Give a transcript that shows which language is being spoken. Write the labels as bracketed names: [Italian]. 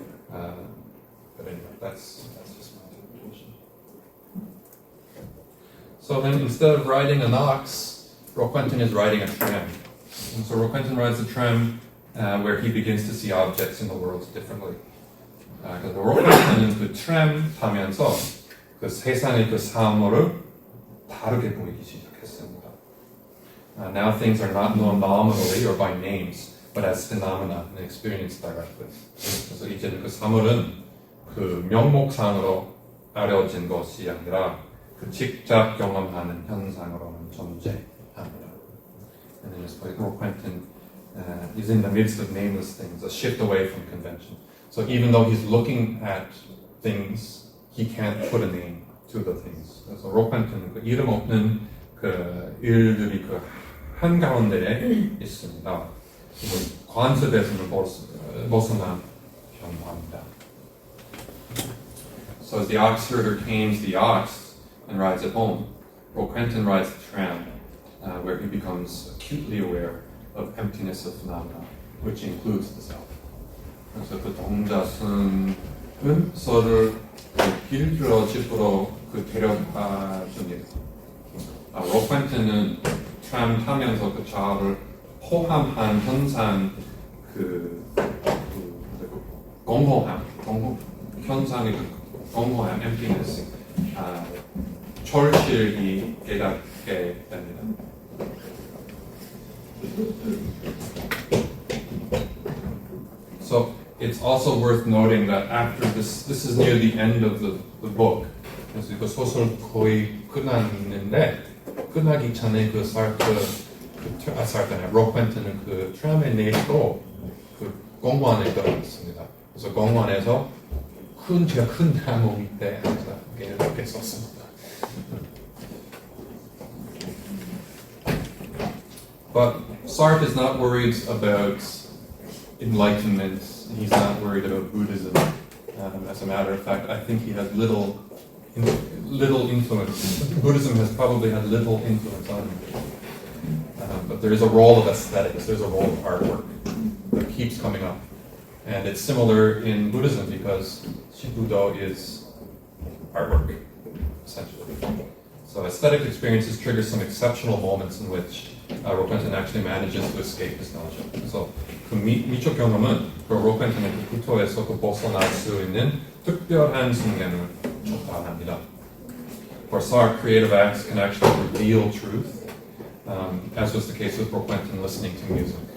[English] But anyway, that's just my interpretation. So then, instead of riding an ox, Roquentin is riding a tram. And so Roquentin rides a tram where he begins to see objects in the world differently. [Korean] 그래서 로quentin은 그 트램 타면서 그 세상의 그 사물을 다르게 보이기 시작했습니다. [English] Now things are not known nominally or by names, but as phenomena and experienced directly. [Korean] 그래서 이제는 그 사물은 그 명목상으로 알려진 것이 아니라 그 직접 경험하는 현상으로는 존재합니다. [English] And then just like Roquentin is in the midst of nameless things, a shift away from convention. So even though he's looking at things, he can't put a name to the things. [Korean] 그래서 로quentin은 그 이름 없는 그 일들이 그 한가운데에 있습니다. 관습에서는 벗어난 경험합니다. [English] So as the ox herder tames the ox and rides it home, Roquentin rides the tram, where he becomes acutely aware of emptiness of phenomena, which includes the self. [Korean] 그래서 그 동자승은 서를 길들여 집으로 그 데려다 줍니다. 로quentin은 트램 타면서 그 자아를 포함한 현상 현상의 그 공허함, emptiness, 절실히 깨닫게 됩니다. [English] So it's also worth noting that after this is near the end of the book. [Korean] 그래서 이거 소설 거의 끝났는데 끝나기 전에 그 로quentin은 그 트램에 내리고 그 공원에 들어갔습니다. 그래서 공원에서 큰 나무 밑에 앉아 이렇게 썼습니다. [English] But Sartre is not worried about enlightenment. He's not worried about Buddhism. As a matter of fact, I think he has little influence. Buddhism has probably had little influence on him. But there is a role of aesthetics. There's a role of artwork that keeps coming up. And it's similar in Buddhism because Shibbudo is artwork, essentially. So aesthetic experiences trigger some exceptional moments in which Roquentin actually manages to escape his nausea. [Korean] So 그 미적 경험은 그 로quentin의 그 구토에서 그 벗어날 수 있는 특별한 순간을 촉발합니다. [English] For Sartre, creative acts can actually reveal truth, as was the case with Roquentin listening to music.